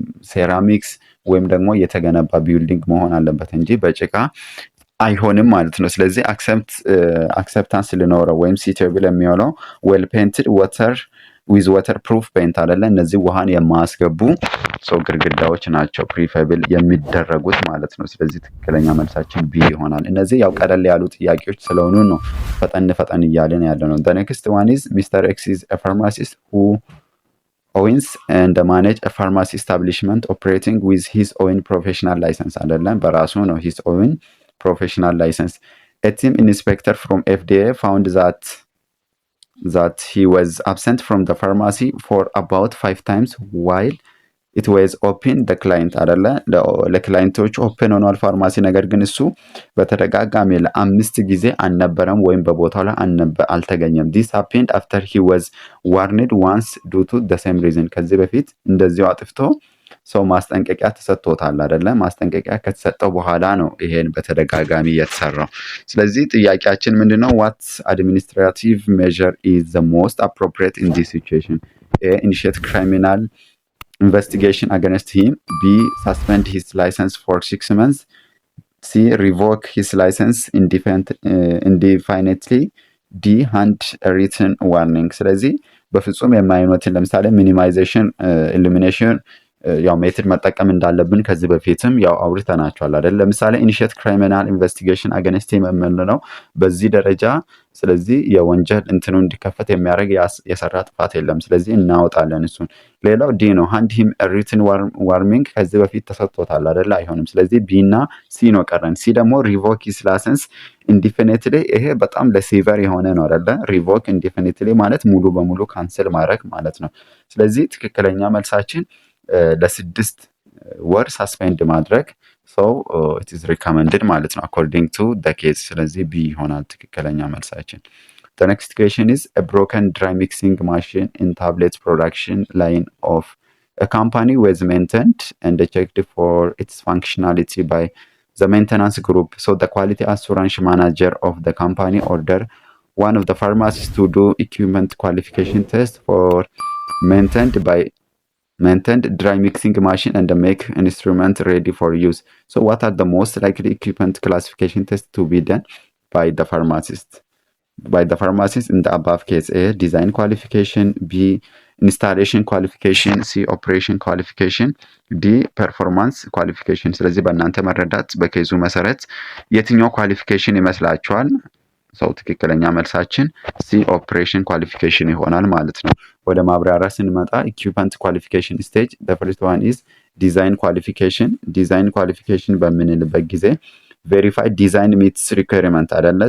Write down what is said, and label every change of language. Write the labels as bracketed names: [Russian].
[Amharic] ሴራሚክስ ወይም ደግሞ የተገነባ ቢልዲንግ መሆን አለበት እንጂ በጭቃ አይሆንም ማለት ነው። ስለዚህ አክሰፕታንስ ሊኖረው ወይም ሲቴብል የሚሆነው ዌል ፔንትድ ዊዝ ዋተር ፕሩፍ ፔንት አይደለ? እነዚህ ውሃን የማያስገቡ ግድግዳዎች ናቸው ፕሪፌብል የሚደረጉት ማለት ነው። ስለዚህ ትክክለኛ መልሳችን ቢ ይሆናል። እነዚህ ያው ቀለል ያሉ ጥያቄዎች ስለሆኑ ነው ፈጠን እያለን ያለ ነው። [English] the next one is Mr. X is a pharmacist who owns and manage a pharmacy establishment operating with his own professional license አይደለም? [Amharic] በራሱ ነው [English] his own professional license. A team inspector from FDA found that he was absent from the pharmacy for about 5 times while it was open the client [Amharic] አይደለ? ለክላይንቶች ኦፕን ሆኗል ፋርማሲ፣ ነገር ግን እሱ በተደጋጋሚ ለ5 ጊዜ አልነበረም ወይም በቦታው ላይ አልተገኘም። [English] this happened after he was warned once due to the same reason. [Amharic] ከዚህ በፊት እንደዚሁ አጥፍቶ ሰው ማስጠንቀቂያ ተሰጥቶታል አይደለ? ማስጠንቀቂያ ከተሰጠው በኋላ ነው ይሄን በተደጋጋሚ የተሰራው። ስለዚህ ጥያቄያችን ምንድነው? [English] ዋት አድሚኒስትራቲቭ ሜዥር ኢዝ ዘ ሞስት አፕሮፕሪየት ኢን ዲስ ሲቹዌሽን? ኤ ኢኒሺየት ክሪሚናል investigation against him. B. Suspend his license for 6 months. C. Revoke his license indefinitely. D. Hand a written warning. [Amharic] ስለዚህ በፍጹም የማይኖትን ለምሳሌ ሚኒማይዜሽን ኢሊሚኔሽን ያው ሜትድ መጠቀም እንዳለብን ከዚህ በፊትም ያው አውርተናቸዋል አይደል? ለምሳሌ [English] ኢኒሺየት ክሪሚናል ኢንቨስቲጌሽን አገንስት ሂም [Amharic] የምንለው በዚህ ደረጃ ስለዚህ የወንጀል እንትኑ እንዲከፈት የሚያደርግ የሰራ ጥፋት የለም። ስለዚህ እናወጣለን እሱን። ሌላው ዲ ነው። [English] ሃንድ ሂም ሪትን ዋርኒንግ [Amharic] ከዚህ በፊት ተሰጥቶታል አይደል? አይሆንም። ስለዚህ ቢ እና ሲ ነው ቀረን። ሲ ደግሞ [English] ሪቮክ ሂዝ ላይሰንስ ኢንዲፊኒትሊ። [Amharic] ይሄ በጣም ለሲቨር የሆነ ነው አይደለ? [English] ሪቮክ ኢንዲፊኒትሊ [Amharic] ማለት ሙሉ በሙሉ ካንስል ማድረግ ማለት ነው። ስለዚህ ትክክለኛ መልሳችን ለ6 ወር ሳስፔንድ ማድረግ ሰው [English] ኢት ኢዝ ሪከመንድድ ማለት ነው አኮርዲንግ ቱ ዘ ኬዝ። [Amharic] ስለዚህ ቢ ይሆናል ትክክለኛ መልሳችን። [English] The next question is a broken dry mixing machine in tablet production line of a company was maintained and checked for its functionality by the maintenance group. So the quality assurance manager of the company ordered one of the pharmacists to do equipment qualification test for maintained dry mixing machine and make instrument ready for use. So what are the most likely equipment classification tests to be done by the pharmacist? By the pharmacist in the above case: A. Design qualification. B. Installation qualification. C. Operation qualification. D. Performance qualification. [Amharic] ስለዚህ በእናንተ መረዳት በኬዙ መሰረት የትኛው ኳሊፊኬሽን ይመስላችኋል? ሰው ትክክለኛ መልሳችን ሲ ኦፕሬሽን ኳሊፊኬሽን ይሆናል ማለት ነው። ወደ ማብራሪያ ስንመጣ ኢኩይፕመንት ኳሊፊኬሽን ስቴጅ [English] the first one is [Amharic] ዲዛይን ኳሊፊኬሽን። ዲዛይን ኳሊፊኬሽን በምንልበት ጊዜ [English] ቬሪፋይ ዲዛይን ሚትስ ሪኳየርመንት [Amharic] አይደለ?